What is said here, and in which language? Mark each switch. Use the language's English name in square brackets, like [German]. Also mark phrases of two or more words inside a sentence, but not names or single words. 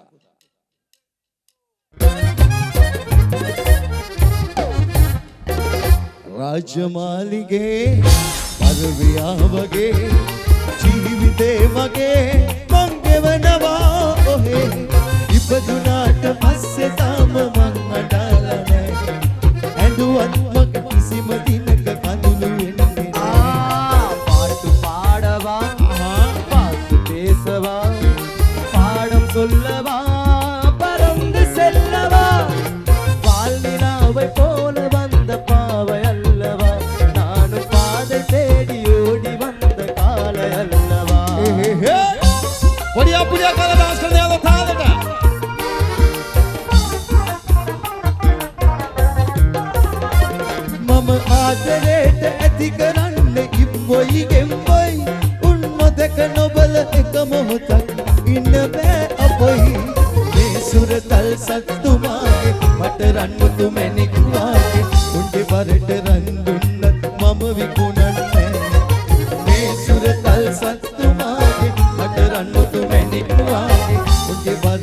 [Sinhala] රාජමාලිගේ පරවියා වගේ ජීවිතේ මගේ මං ගෙවනවා ඔහේ ඉපදුනාට පස්සේ තාම මං අඩාලා නැහැ ඇඬුවත් මග කිසිම දිනක කඳුළු වෙන්නේ [Tamil] பாட்டு பாடவா பாட்டு பேசவா பாடம் சொல்லவா பறந்து செல்லவா வாழ்நிலாவை போல வந்த பாவை அல்லவா நானும் பாதை தேடி ஓடி வந்த காலை அல்லவா [Sinhala] පොඩියා පුඩියා කාලා ඩාන්ස් කරන යාළුවා තාලෙට මම ආදරේට ඇති කරන්නේ ඉබ්බොයි ගෙම්බොයි උන් නොදක නොබල එක මොහොතක් ඉන්න බෑ අපොයි මේ සුරතල් සත්තුමාගේ මට රන්මුතු මැණික් වාගේ උන්ගේ බරට රන් දුන්නත් මම විකුණන්නේ මේ සුරතල් සත්තුමාගේ මට රන්මුතු මැණික් වාගේ උන්ගේ